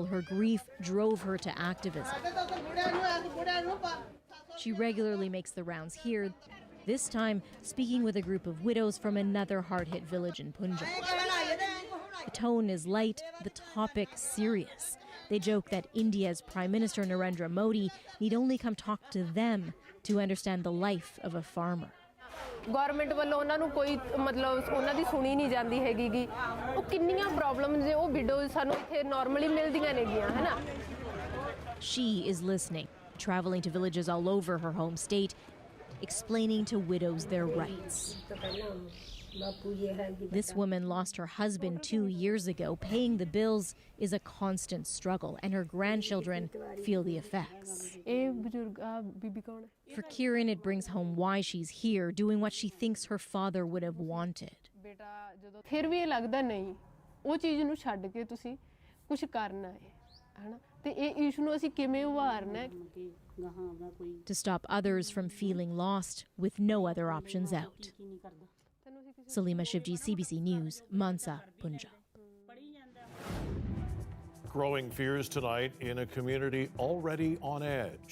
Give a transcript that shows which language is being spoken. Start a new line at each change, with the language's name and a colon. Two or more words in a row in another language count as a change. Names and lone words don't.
English: Her grief drove her to activism. She regularly makes the rounds here, this time speaking with a group of widows from another hard-hit village in Punjab. The tone is light, the topic serious. They joke that India's Prime Minister Narendra Modi need only come talk to them to understand the life of a farmer.
Punjabi: ਗਵਰਨਮੈਂਟ ਵਾਲਿਆਂ ਉਨ੍ਹਾਂ ਨੂੰ ਕੋਈ ਮਤਲਬ ਉਨ੍ਹਾਂ ਦੀ ਸੁਣੀ ਨਹੀਂ ਜਾਂਦੀ ਹੈਗੀ ਗੀ ਉਹ ਕਿੰਨੀਆਂ ਪ੍ਰੋਬਲਮਸ ਨੇ ਉਹ ਵਿਡੋਜ਼ ਸਾਨੂੰ ਇੱਥੇ ਨਾਰਮਲੀ ਮਿਲਦੀਆਂ ਨੇਗੀਆਂ ਹੈ ਨਾ
English: She is listening, traveling to villages all over her home state, explaining to widows their rights. This woman lost her husband 2 years ago. Paying the bills is a constant struggle, and her grandchildren feel the effects. For Kiran, it brings home why she's here, doing what she thinks her father would have wanted.
Punjabi: ਫਿਰ ਵੀ ਇਹ ਲੱਗਦਾ ਨਹੀਂ ਉਹ ਚੀਜ਼ ਨੂੰ ਛੱਡ ਕੇ ਤੁਸੀਂ ਕੁਝ ਕਰਨਾ ਹੈ ਹਨਾ ਤੇ ਇਹ ਇਸ਼ੂ ਨੂੰ ਅਸੀਂ ਕਿਵੇਂ ਉਭਾਰਨਾ ਹੈ
English: To stop others from feeling lost with no other options out. Salima Shivji, CBC News, Mansa, Punjab. Growing fears tonight in a community already on edge.